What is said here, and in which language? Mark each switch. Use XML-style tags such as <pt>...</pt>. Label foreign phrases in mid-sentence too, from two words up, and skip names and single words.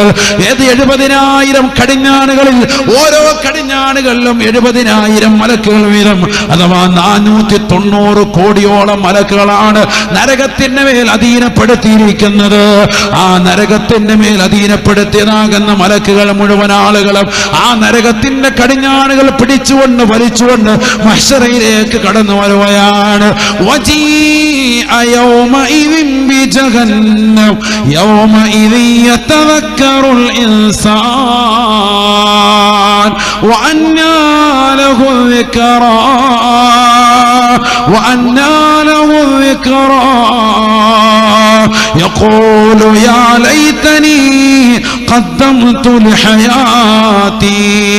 <ml>70,000 കടിഞ്ഞാണുകളിൽ ഓരോ കടിഞ്ഞാണുകളിലും 70,000 മലക്കുകൾ വീതം, അഥവാ 490 കോടിയോളം മലക്കുകളാണ് നരകത്തിന്റെ മേൽ അധീനപ്പെടുത്തിയിരിക്കുന്നത്. ആ നരകത്തിന്റെ മേൽ അധീനപ്പെടുത്തിയതാകുന്ന മലക്കുകൾ മുഴുവൻ ആളുകളും ആ നരകത്തിന്റെ കടിഞ്ഞാണുകൾ പിടിച്ചുകൊണ്ട് വലിച്ചുകൊണ്ട് മഹ്ശറയിലേക്ക് കടന്നു വരുകയാണ്.</ml> <ar>وجيء يومئذ بجهنم يومئذ يتذكر الإنسان وأنى له الذكرى يقول يا ليتني قدمت لحياتي</ar>